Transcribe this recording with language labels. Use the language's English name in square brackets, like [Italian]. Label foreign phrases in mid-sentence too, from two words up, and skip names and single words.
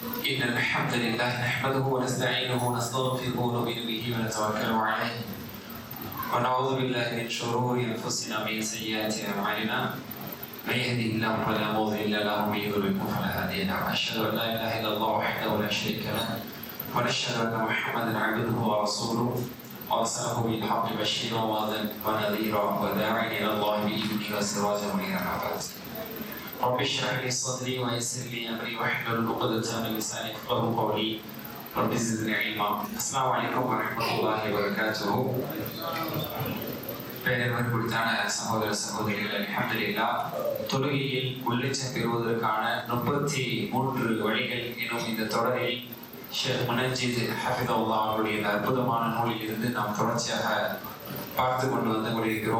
[Arabic] إن الحمد لله نحمده ونستعينه ونستغفره ونؤمن به ونتوكل عليه ونعوذ بالله من شرور أنفسنا ومن سيئات أعمالنا من يهده الله فلا مضل له ومن يضلل فلا هادي له أشهد أن لا إله إلا الله وحده لا شريك له ونشهد أن محمدا عبده ورسوله أرسله بالحق بشيرا ونذيرا وداعيا إلى الله بإذنه وسراجا منيرا. رب اشرح لي صدري ويسر لي امري واحلل عقدة من لساني يفقهوا قولي رب زدني علما. السلام عليكم ورحمة الله وبركاته. [Tamil] பேரன்பு குறித்தான சகோதர சகோதரிகள், அல்ஹம்துலில்லாஹ், தொழுகையில் உள்ளச்சம் பெறுவதற்கான 33 வழிகள் எனும் இந்த தொடரில் ஷேக் முனஜ்ஜித் ஹஃபிதஹுல்லாஹ் அவருடைய அற்புதமான நூலில் இருந்து நாம் தொடர்ச்சியாக பார்த்து கொண்டு வந்து கொண்டிருக்கிறோம்.